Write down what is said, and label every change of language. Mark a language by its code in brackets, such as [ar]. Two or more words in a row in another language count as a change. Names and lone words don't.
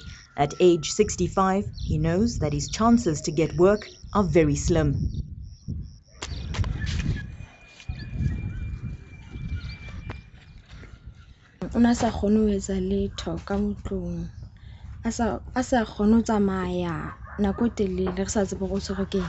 [en] At age 65, he knows that his chances to get work are very slim. [st] Una sa kgone ho etsa letho ka motlong a sa kgone ho tsamaya nako e telele re sa tsebe go tshwere keng.